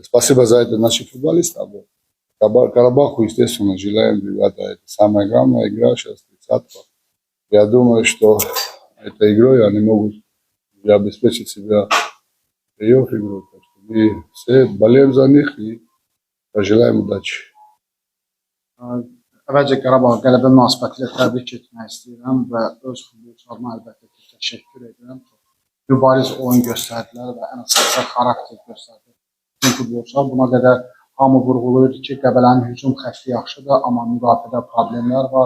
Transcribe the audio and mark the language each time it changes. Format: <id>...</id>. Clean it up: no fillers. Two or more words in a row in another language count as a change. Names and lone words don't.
<ru>Спасибо за это нашим футболистам. Карабаху, естественно, желаем, ребята, это самая главная игра сейчас, 30-го. Я думаю, что этой игрой они могут обеспечить себя плей-офф игру. Так что мы все болеем за них и пожелаем удачи.</ru> <az>Əvvəlcə Qarabağa qələbə münasibətilə təbrik etmək istəyirəm və öz futbolçularıma əlbəttə ki, təşəkkür edirəm. Mübariz oyun göstərdilər və ən əsasında xarakter göstərdi. Bütün futbolçular buna qədər hamı vurğulayırdı ki, Qəbələnin hücum xətti yaxşıdır, amma müdafiədə problemlər var.</az>